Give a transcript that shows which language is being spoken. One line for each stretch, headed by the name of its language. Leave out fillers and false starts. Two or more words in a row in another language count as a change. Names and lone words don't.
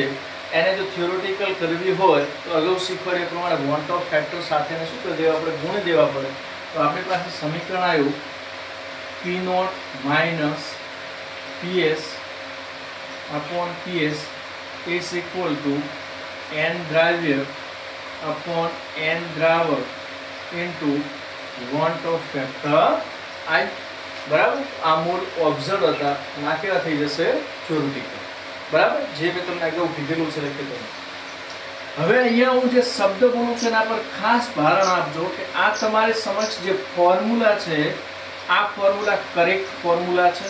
Gujarati: એને જો થિયોરેટિકલ કરવી હોય તો અગાઉ શીખવાડ્યા પ્રમાણે
English: want of factor
Gujarati: સાથેને શું કરી દેવા પડે? ગુણી દેવા પડે. તો આપણી પાસે સમીકરણ આવ્યું
English: P naught minus PS upon PS is equal to n દ્રાવ્ય upon n દ્રાવક into want of factor I.
Gujarati: બરાબર? આ મૂળ ઓબ્ઝર્વ હતા, ના કેવા થઈ જશે? થિયોરેટિકલ. બરાબર? જે મેં તમને અગાઉ કીધેલું છે લખી. હવે અહીંયા હું જે શબ્દ બોલું છું એના પર ખાસ ભારણ આપજો કે આ તમારી સમક્ષ જે ફોર્મ્યુલા છે આ ફોર્મ્યુલા
English: correct formula
Gujarati: છે.